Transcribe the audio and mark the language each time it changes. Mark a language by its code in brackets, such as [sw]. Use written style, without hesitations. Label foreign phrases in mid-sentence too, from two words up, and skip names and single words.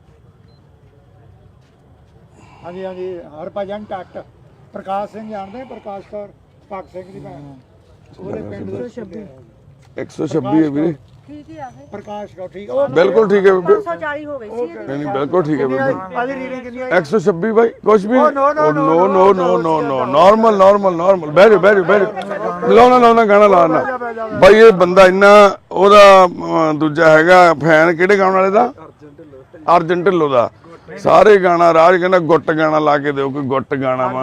[pa] ਹਾਂਜੀ ਹਾਂਜੀ, ਹਰਭਜਨ ਟੱਟ, ਪ੍ਰਕਾਸ਼ ਸਿੰਘ ਜਾਣਦੇ? ਪ੍ਰਕਾਸ਼ ਕੌਰ ਭਗਤ ਸਿੰਘ ਦੀ ਭੈਣ, ਉਹਦੇ ਪਿੰਡ ਦੇ 126 ਹੈ ਵੀਰੇ। ਠੀਕ ਹੀ ਆ ਫਿਰ। ਪ੍ਰਕਾਸ਼ ਕੌਰ, ਠੀਕ ਉਹ ਬਿਲਕੁਲ ਠੀਕ ਹੈ ਬੀਬੀ। 540 ਹੋ ਗਈ ਸੀ। ਨਹੀਂ ਬਿਲਕੁਲ ਠੀਕ ਹੈ ਬੀਬੀ। ਆਦੀ ਰੀਡਿੰਗ ਕਿੰਨੀ ਆਈ? 126 ਬਾਈ, ਕੁਛ ਵੀ [en] Oh, no, no, no, no no no no no [pa] ਨਾਰਮਲ ਬਹਿ ਜਾਓ। ਲਾਉਣਾ ਗਾਣਾ ਲਾਉਣਾ ਬਾਈ। ਇਹ ਬੰਦਾ ਇੰਨਾ ਉਹਦਾ ਦੂਜਾ ਹੈਗਾ ਫੈਨ, ਕਿਹੜੇ ਗਾਉਣ ਵਾਲੇ ਦਾ? ਅਰਜਨ ਢਿੱਲੋਂ ਦਾ। ਸਾਰੇ ਗਾਣਾ ਰਾਜ ਕਹਿੰਦਾ ਗੁੱਟ ਗਾਣਾ ਲਾ ਕੇ ਦਿਓ, ਕੋਈ ਗੁੱਟ ਗਾਣਾ ਵਾ।